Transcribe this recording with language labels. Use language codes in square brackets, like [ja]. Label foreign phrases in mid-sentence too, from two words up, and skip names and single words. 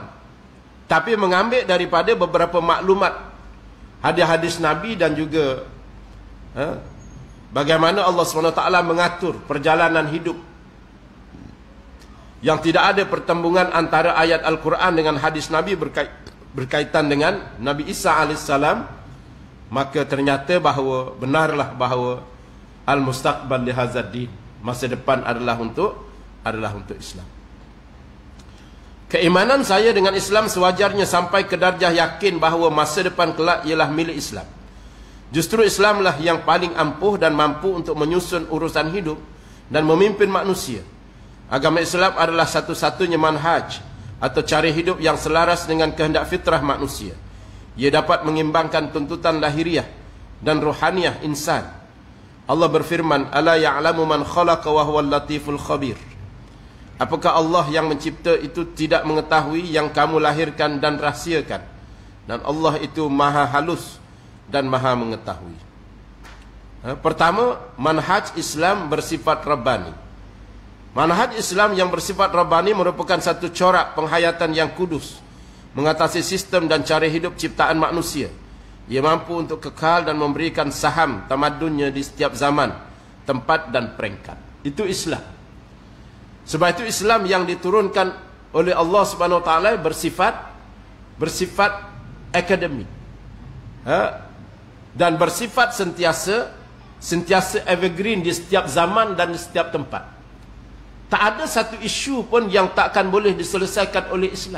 [ms] Tapi mengambil daripada beberapa maklumat hadis-hadis Nabi dan juga bagaimana Allah SWT mengatur perjalanan hidup, yang tidak ada pertembungan antara ayat Al-Quran dengan hadis Nabi berkaitan dengan Nabi Isa AS, maka ternyata bahawa benarlah bahawa [ar] المستقبل لهذا الدين, [ms] masa depan adalah untuk Islam. Keimanan saya dengan Islam sewajarnya sampai ke darjah yakin bahawa masa depan kelak ialah milik Islam. Justru Islamlah yang paling ampuh dan mampu untuk menyusun urusan hidup dan memimpin manusia. Agama Islam adalah satu-satunya manhaj atau cara hidup yang selaras dengan kehendak fitrah manusia. Ia dapat mengimbangkan tuntutan lahiriah dan rohaniah insan. Allah berfirman, [ar] "ألا يعلم من خلق وهو اللطيف الخبير." [ms] Apakah Allah yang mencipta itu tidak mengetahui yang kamu lahirkan dan rahsiakan? Dan Allah itu maha halus dan maha mengetahui. Pertama, manhaj Islam bersifat Rabbani. Manhaj Islam yang bersifat Rabbani merupakan satu corak penghayatan yang kudus, mengatasi sistem dan cara hidup ciptaan manusia. Ia mampu untuk kekal dan memberikan saham tamadunnya di setiap zaman, tempat dan peringkat. Itu Islam. Sebab itu Islam yang diturunkan oleh Allah [ar] سبحانه وتعالى [ms] bersifat akademik, dan bersifat sentiasa evergreen di setiap zaman dan di setiap tempat. Tak ada satu isu pun yang takkan boleh diselesaikan oleh Islam.